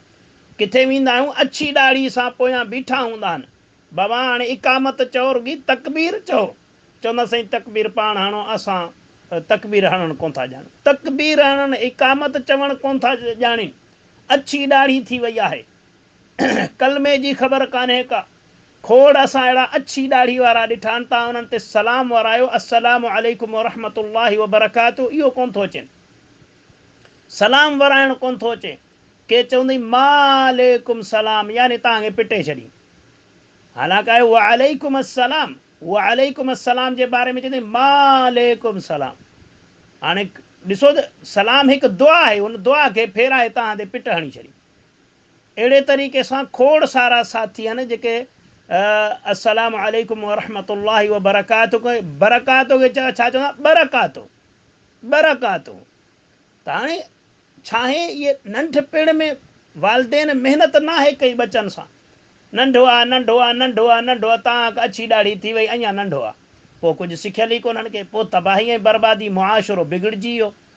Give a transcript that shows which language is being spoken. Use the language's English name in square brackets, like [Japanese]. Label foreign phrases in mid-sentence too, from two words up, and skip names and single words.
[Sindhi] किथे वेंदा आहियूं अछी ॾाढ़ी सां पोयां बीठा हूंदा आहिनि, बाबा हाणे इकामत चओ रुॻी तकबीर चओ, चवंदा साईं तकबीर पाण हणो, असां तकबीर हणणु कोन था ॼाणूं, तकबीर हणणु इकामत चवणु कोन था ॼाणीनि, अछी ॾाढ़ी थी वई आहे, कलमे जी ख़बर कान्हे का। खोड़ असां अहिड़ा अछी ॾाढ़ी वारा ॾिठा आहिनि, तव्हां उन्हनि ते सलाम वरायो, [Arabic] السلام عليكم ورحمة الله وبركاته, [Sindhi] इहो कोन थो अचेनि, सलाम वराइणु कोन थो अचे। के चवंदई [Arabic] مالكم سلام, [Sindhi] यानी तव्हांखे पिटे छॾी, हालांकि आहे [Arabic] وعليكم السلام, وعليكم السلام [Sindhi] जे बारे में चवंदई [Arabic] مالكم سلام. [Sindhi] हाणे ॾिसो त सलाम हिकु दुआ आहे, उन दुआ खे फेराए तव्हां ते पिट हणी छॾी। अहिड़े तरीक़े सां खोड़ सारा साथी आहिनि जेके [Arabic] السلام عليكم ورحمة الله وبركاته, [Sindhi] बरकातो खे छा चवंदा, बरकातो, बरकातो। त हाणे छा आहे, इहे नंढपिण में वालदेन महिनत न आहे कई बचनि सां, नंढो आहे नंढो आहे नंढो आहे नंढो आहे, तव्हां अछी ॾाढ़ी थी वई, अञा नंढो आहे, पोइ कुझु सिखियल ई कोन्हनि के, पोइ तबाही ऐं बर्बादी, मुआशिरो बिगड़जी वियो।